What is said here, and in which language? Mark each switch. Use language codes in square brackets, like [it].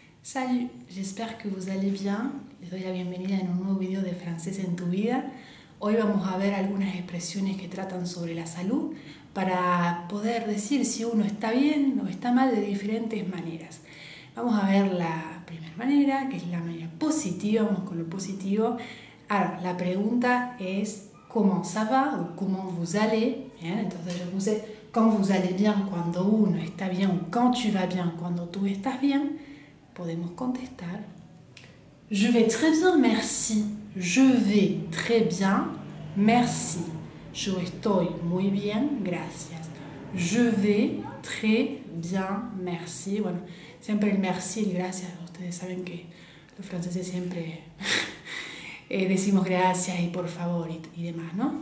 [fr] Salut, j'espère que vous allez bien. [es] Les doy la bienvenida en un nuevo video de francés en tu vida. Hoy vamos a ver algunas expresiones que tratan sobre la salud para poder decir si uno está bien o está mal de diferentes maneras. Vamos a ver la primera manera, que es la manera positiva. Vamos con lo positivo. Ahora, la pregunta es ¿cómo [fr] ça va? [es] O ¿cómo [fr] vous allez? [es] Bien, entonces yo puse [fr] quand vous allez bien [es] cuando uno está bien o [fr] quand tu vas bien [es] cuando tú estás bien. Podemos contestar [fr] je vais très bien, merci. Je vais très bien, merci. [es] Yo estoy muy bien, gracias. [fr] Je vais très bien, merci. [es] Bueno, siempre el merci y el gracias. Ustedes saben que los franceses siempre decimos gracias y por favor y demás, ¿no?